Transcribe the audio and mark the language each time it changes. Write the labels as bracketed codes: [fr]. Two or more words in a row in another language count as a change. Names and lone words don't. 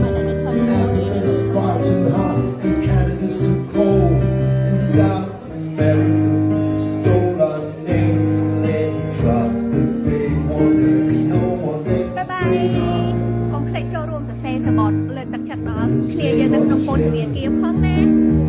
[en] Africa's far too hot and Canada's too cold. And South America stole our name. Let's drop the big one. There'll be no one left. Bye bye. [km] ចូលរួមសរសេរសបត់លើកទឹកចិត្តដល់គ្នាយើងនៅក្នុងពន្ធនាគារផងណា